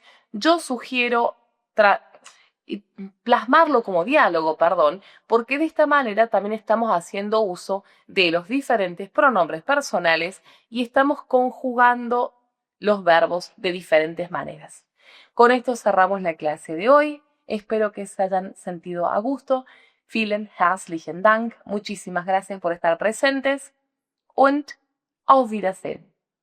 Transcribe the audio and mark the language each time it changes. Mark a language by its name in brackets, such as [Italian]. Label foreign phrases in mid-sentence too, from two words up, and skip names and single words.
[Spanish] Yo sugiero plasmarlo como diálogo, porque de esta manera también estamos haciendo uso de los diferentes pronombres personales y estamos conjugando los verbos de diferentes maneras. Con esto cerramos la clase de hoy. Espero que se hayan sentido a gusto. [German] Vielen herzlichen Dank. [Spanish] Muchísimas gracias por estar presentes [German] und auf Wiedersehen.